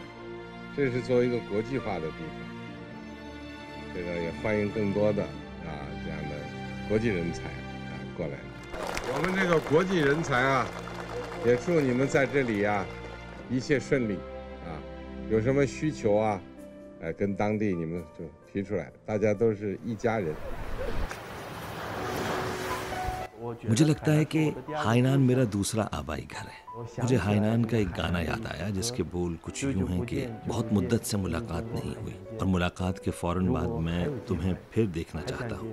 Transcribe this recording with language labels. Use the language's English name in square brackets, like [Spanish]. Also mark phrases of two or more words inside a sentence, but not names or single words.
[Chinese] 这是作为一个国际化的地方，这个也欢迎更多的这样的国际人才过来。我们这个国际人才也祝你们在这里一切顺利有什么需求跟当地你们就提出来，大家都是一家人。 [Urdu] مجھے لگتا ہے کہ ہائنان میرا دوسرا آبائی گھر ہے. مجھے ہائنان کا ایک گانا یاد آیا جس کے بول کچھ یوں ہیں کہ بہت مدت سے ملاقات نہیں ہوئی اور ملاقات کے فوراً بعد میں تمہیں پھر دیکھنا چاہتا ہوں.